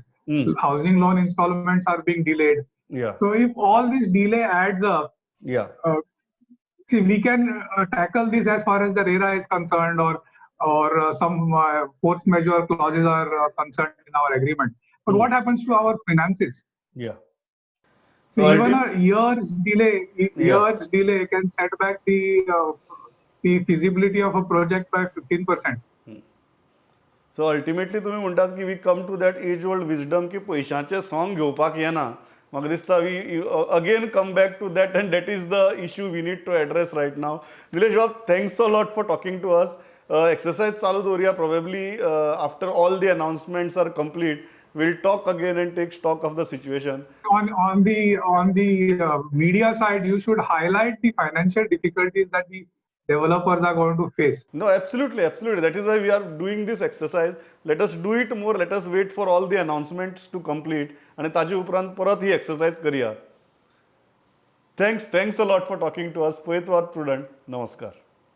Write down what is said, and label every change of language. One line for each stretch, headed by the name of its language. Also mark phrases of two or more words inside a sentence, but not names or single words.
English: Housing loan installments are being delayed. So if all this delay adds up, see, we can tackle this as far as the RERA is concerned, or some force majeure clauses are concerned in our agreement. But what happens to our finances? So even a year's delay can set back the feasibility of a project by 15%. So ultimately
Marathi: तुम्ही म्हणतात की
English: we come to that age old wisdom
Konkani: की पैशांचे song घेवपाक येना. म्हाका दिसता
English: we again come back to that, and that is the issue we need to address right now. Nilesh Bab, thanks a lot for talking to us.
Konkani: Exercise चालू दवरुया.
English: Probably after all the announcements are complete, we'll talk again and take stock of the situation. On the media side, you should highlight the financial difficulties that the developers are going to face. No, absolutely. That is why we are doing this exercise. Let us do it more. Let us wait for all the announcements to complete.
Konkani: आणि ताजे उपरांत परत ही exercise करूया.
English: thanks a lot for talking to us.
Konkani: पळयत रावात प्रुडंट. नमस्कार.